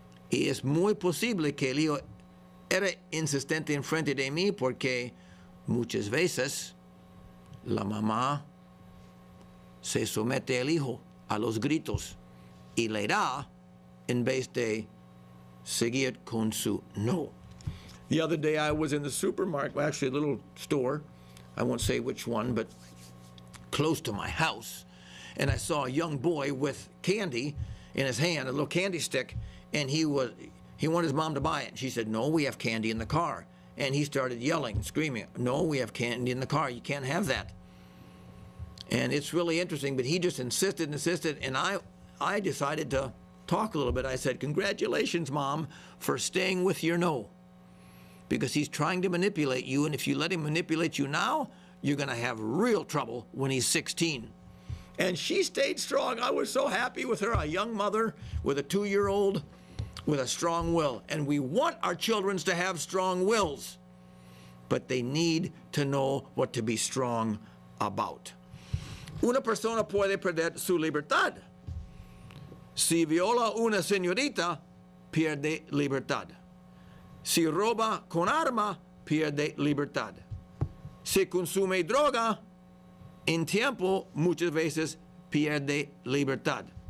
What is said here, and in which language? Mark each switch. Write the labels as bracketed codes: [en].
[es] Y es muy posible que el hijo era insistente en frente de mí porque muchas veces la mamá se somete al hijo a los gritos y le da en vez de seguir con su no. [en] The other day I was in the supermarket, well, actually a little store, I won't say which one, but close to my house, and I saw a young boy with candy in his hand, a little candy stick, and he wanted his mom to buy it. She said, no, we have candy in the car. And he started yelling, screaming, no, we have candy in the car. You can't have that. And it's really interesting, but he just insisted, and I decided to talk a little bit. I said, congratulations, Mom, for staying with your no. Because he's trying to manipulate you, and if you let him manipulate you now, you're going to have real trouble when he's 16. And she stayed strong. I was so happy with her, a young mother with a 2-year-old with a strong will. And we want our children to have strong wills, but they need to know what to be strong about. [es] Una persona puede perder su libertad. Si viola una señorita, pierde libertad. Si roba con arma, pierde libertad. Si consume droga, en tiempo muchas veces pierde libertad.